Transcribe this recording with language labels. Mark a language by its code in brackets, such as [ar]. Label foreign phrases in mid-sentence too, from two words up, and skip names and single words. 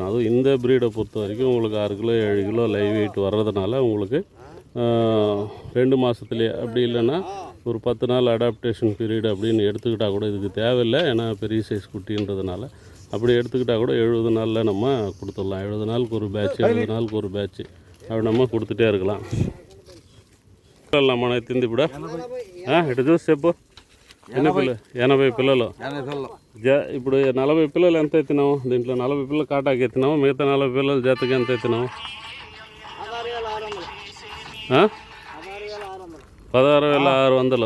[ta] அதுவும் இந்த ப்ரீடை பொறுத்த வரைக்கும் உங்களுக்கு 6 கிலோ 7 கிலோ [en] live weight [ta] வர்றதுனால உங்களுக்கு 2 மாதத்துலேயே, அப்படி இல்லைன்னா ஒரு 10 நாள் [en] adaptation period [ta] அப்படின்னு எடுத்துக்கிட்டால் கூட இதுக்கு தேவையில்லை. ஏன்னா பெரிய சைஸ் குட்டின்றதுனால அப்படி எடுத்துக்கிட்டால் கூட 70 நாளில் நம்ம கொடுத்துடலாம். 70 நாளுக்கு ஒரு பேட்ச், 70 நாளுக்கு ஒரு பேட்ச் அப்படி நம்ம கொடுத்துட்டே இருக்கலாம். [te] మన ఎత్తింది ఇప్పుడు ఇటు చూసి చెప్పు. ఎన్ని పిల్లలు? 80 పిల్లలు. ఇప్పుడు 40 పిల్లలు ఎంత ఎత్తినాము? దీంట్లో 40 పిల్లలు కాటాకి ఎత్తినాము. మిగతా 40 పిల్లలు జతకి ఎంత ఎత్తినాము? 16,600.